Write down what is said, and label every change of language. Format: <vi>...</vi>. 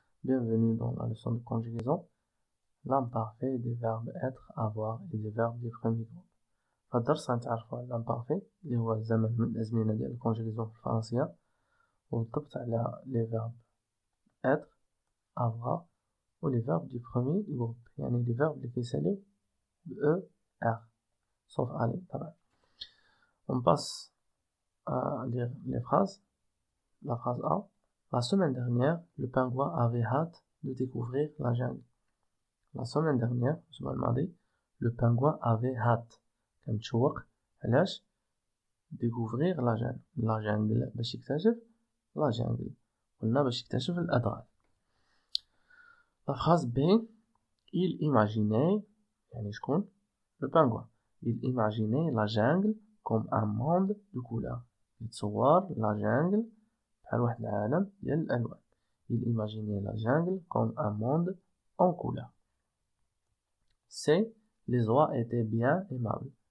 <fr>Bienvenue dans la leçon de conjugaison. L'imparfait des verbes être, avoir et des verbes du premier groupe.</fr> <ar>في الدرس غنتعرفوا على l'imparfait اللي هو الزمن من الأزمنة ديال الكونجوغيزون في الفرنسية وبالضبط على</ar> <fr>les verbes être, avoir و les verbes du premier groupe</fr> <ar>يعني les verbes اللي كيساليو ب R</ar> <fr>sauf aller</fr> <ar>طبعا.</ar> <fr>On passe à lire les phrases. La phrase A. La semaine dernière, le pingouin avait hâte de découvrir la jungle. La semaine dernière, je m'en demandais, le pingouin avait hâte.</fr> <ar>كان متشوق علاش</ar> <fr>découvrir la jungle. La jungle</fr> <ar>باش يكتشف</ar> <fr>la jungle.</fr> <ar>قلنا باش يكتشف الأدغال.</ar> <fr>La phrase B. Il imaginait</fr> <ar>يعني شكون</ar> <fr>le pingouin. Il imaginait la jungle comme un monde de couleurs.</fr> <ar>يتصور</ar> <fr>la jungle</fr> <ar>بحال واحد العالم ديال الألوان.</ar> <fr>Il imaginait la jungle comme un monde en couleurs. C. Les oies étaient bien aimables.</fr>